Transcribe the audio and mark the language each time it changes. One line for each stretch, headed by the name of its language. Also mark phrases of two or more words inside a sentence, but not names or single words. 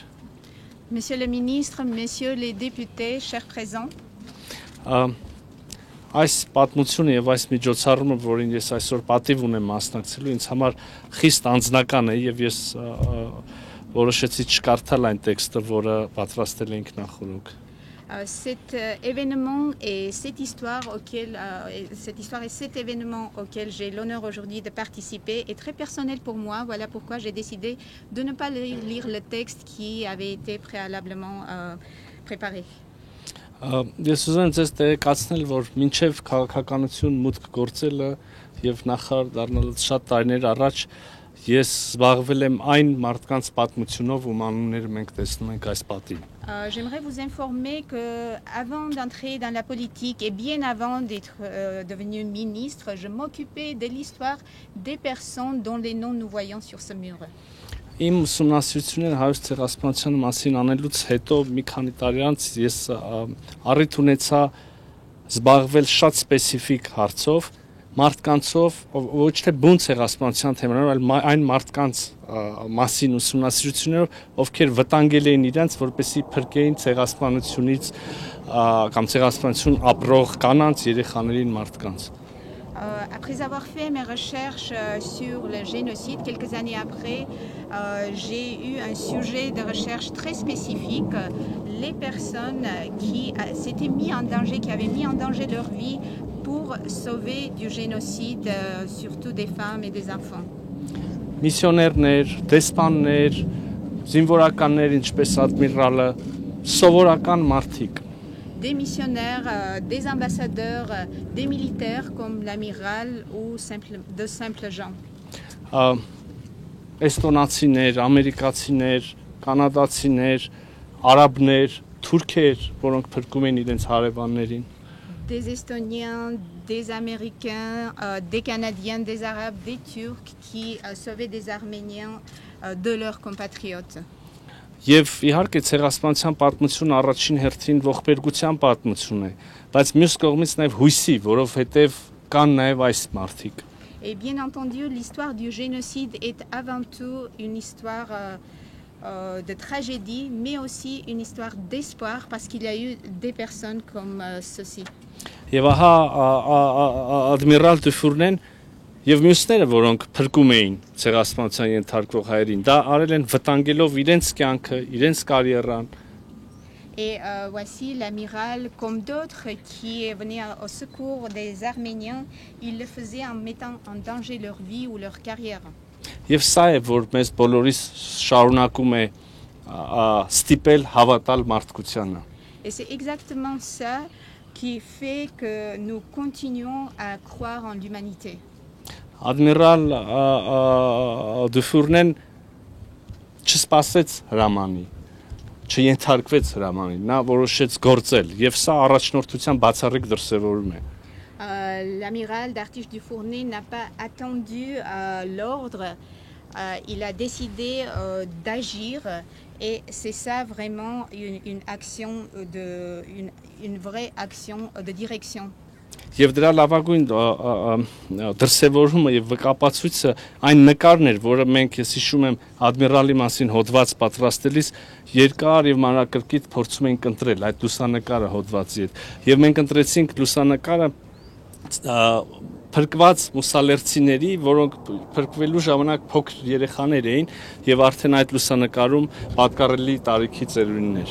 French: Monsieur le ministre, messieurs les députés, chers présents,
Armenian: այս պատմությունը եւ այս միջոցառումը, որին ես այսօր պատիվ ունեմ մասնակցելու, ինձ համար խիստ անձնական է եւ ես որոշեցի չկարդալ այն տեքստը, որը պատրաստել էինք նախորդ։
French: cet événement et cette histoire et cet événement auquel j'ai l'honneur aujourd'hui de participer est très personnel pour moi. Voilà pourquoi j'ai décidé de ne pas lire le texte qui avait été préalablement préparé.
Armenian: Ես ուզում եմ ձեզ տեղեկացնել, որ մինչև քաղաքականություն մուտք գործելը եւ նախարար դառնալուց շատ տարիներ առաջ ես զբաղվել եմ այն մարդկանց պատմությունով, ում անունները մենք տեսնում ենք այս պատին։
French: J'aimerais vous informer que avant d'entrer dans la politique et bien avant d'être devenu ministre, je m'occupais de l'histoire des personnes dont les noms nous voyons sur ce mur.
Armenian: Իմ ուսումնասիրությունները հայոց ցեղասպանության մասին անելուց հետո մի քանի տարի անց ես առիթ ունեցա զբաղվել շատ սպეციფიկ հարցով, մարդկանցով, ոչ թե բուն ցեղասպանության թեմաներով, այլ այն մարդկանց մասին ուսումնասիրություններով, ովքեր վտանգել էին իրենց, որպեսզի փրկեին ցեղասպանությունից կամ ցեղասպանություն ապրող կանանց, երեխաներին, մարդկանց։
French: Après avoir fait mes recherches sur le génocide, quelques années après, j'ai eu un sujet de recherche très spécifique, les personnes qui s'étaient mis en danger, qui avaient mis en danger leur vie pour sauver du génocide, surtout des femmes et des enfants.
Armenian: Միսիոներներ, դեսպաններ, զինվորականներ, ինչպես ադմիրալը, սովորական մարդիկ։
French: Des missionnaires, des ambassadeurs, des militaires comme l'amiral ou de simples gens.
Armenian: Էստոնացիներ, ամերիկացիներ, կանադացիներ, արաբներ, թուրքեր, որոնք փրկում են իրենց հարևաններին։
French: Des Estoniens, des Américains, des Canadiens, des Arabes, des Turcs qui sauvaient des Arméniens de leurs compatriotes.
Armenian: Եվ իհարկե ցեղասպանության պատմությունը առաջին հերթին ողբերգության պատմություն է, բայց մյուս կողմից նաև հույսի, որովհետև կան նաև այս մարդիկ։
French: Et bien entendu, l'histoire du génocide est avant tout une histoire de tragédie, mais aussi une histoire d'espoir parce qu'il y a eu des personnes comme ceci.
Armenian: Եվ ահա ադմիրալ Դուֆուրնեն եւ մյուսները, որոնք փրկում էին ցեղասպանության ենթարկվող հայերին, դա արել են վտանգելով իրենց կյանքը, իրենց կարիերան։
French: Et voici l'amiral, comme d'autres, qui venaient au secours des Arméniens, il le faisait en mettant en danger leur vie ou leur carrière.
Armenian: Եվ սա է, որ մեզ բոլորիս շարունակում է ստիպել հավատալ մարդկությանը։
French: Et c'est exactement ça qui fait que nous continuons à croire en l'humanité.
Armenian: Ադմիրալ Դուֆուրնեն չսպասեց հրամանի։ չենթարկվեց հրամանին, նա որոշեց գործել եւ սա առաջնորդության բացառիկ դրսեւորում է։
French: L'amiral d'Artiche du Fournet n'a pas attendu l'ordre, il a décidé d'agir et c'est ça vraiment une action une vraie action de direction.
Armenian: Եվ դրա լավագույն դրսևորումը եւ վկապացույցը այն նկարն էր, որը մենք ես հիշում եմ ադմիրալի մասին հոդված պատրաստելիս երկար եւ մանրակրկիտ փորձում ենք ընտրել այդ լուսանկարը հոդվածի հետ։ Եվ մենք ընտրեցինք լուսանկարը փրկված մուսալերցիների, որոնք փրկվելու ժամանակ փոքր երեխաներ էին եւ արդեն այդ լուսանկարում պատկառելի տարիքի ծերունիներ։